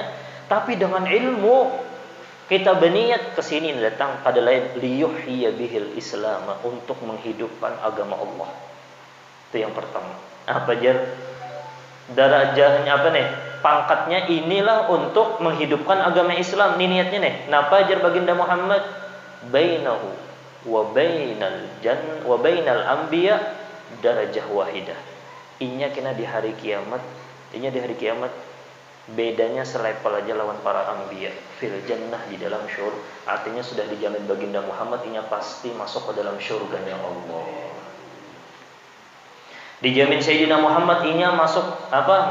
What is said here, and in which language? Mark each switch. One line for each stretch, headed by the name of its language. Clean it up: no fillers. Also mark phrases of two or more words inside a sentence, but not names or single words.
Banjar: Tapi dengan ilmu kita berniat ke sini datang pada lain
Arabic: ليحيي به الإسلام,
Banjar: untuk menghidupkan agama Allah. Itu yang pertama. Apa jar? Darajahnya apa nih? Pangkatnya inilah untuk menghidupkan agama Islam. Ini niatnya nih. Napa jar baginda Muhammad?
Arabic: بينه وبين الأنبياء درجة واحدة.
Banjar: Inya kena di hari kiamat. Inya di hari kiamat bedanya selevel aja lawan para anbiya
Arabic: في الجنة,
Banjar: di dalam syurga. Artinya sudah dijamin baginda Muhammad inya pasti masuk ke dalam syurganya Allah. Dijamin Sayyidina Muhammad inya masuk apa?